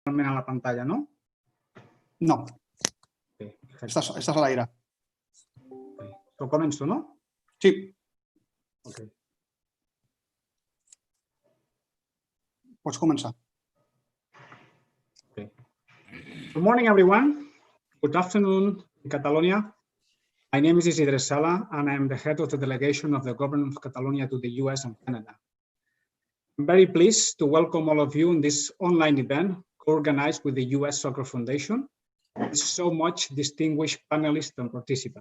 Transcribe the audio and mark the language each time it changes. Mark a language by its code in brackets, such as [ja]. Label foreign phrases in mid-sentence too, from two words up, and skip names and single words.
[ca] a la pantalla, ¿no? No. Okay, estàs a l'aire. Okay. So començo, no? Sí. Okay. Pots començar. [en] Okay. Good morning, everyone. Good afternoon in Catalonia. My name is A.E.Ramassà, and I am the head of the delegation of the government of Catalonia to the US and Canada. I'm very pleased to welcome all of you in this online event organized with the US Soccer Foundation with so much distinguished panelists and participants.